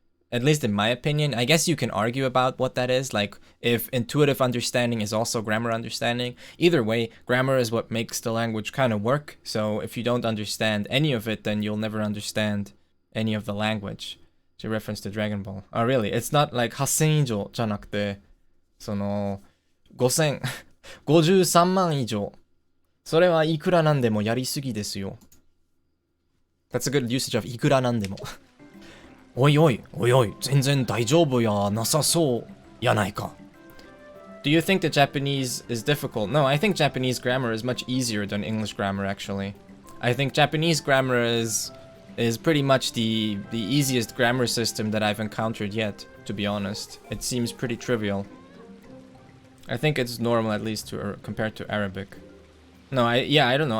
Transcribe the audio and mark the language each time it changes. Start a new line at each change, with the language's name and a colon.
English: At least in my opinion, I guess you can argue about what that is, like if intuitive understanding is also grammar understanding. Either way, grammar is what makes the language kind of work, so if you don't understand any of it, then you'll never understand any of the language. It's a reference to Dragon Ball. Oh really? It's not like
Japanese: 8,000以上じゃなくて、その5,000 53万以上。それはいくらなんでもやりすぎですよ。
English: That's a good usage of
Japanese: いくらなんでも。おいおい、おいおい、全然大丈夫やなさそうやないか。
English: Do you think that Japanese is difficult? No, I think Japanese grammar is much easier than English grammar, actually. I think Japanese grammar is is pretty much the easiest grammar system that I've encountered yet, to be honest. It seems pretty trivial. I think it's normal, at least compared to Arabic. No, I don't know.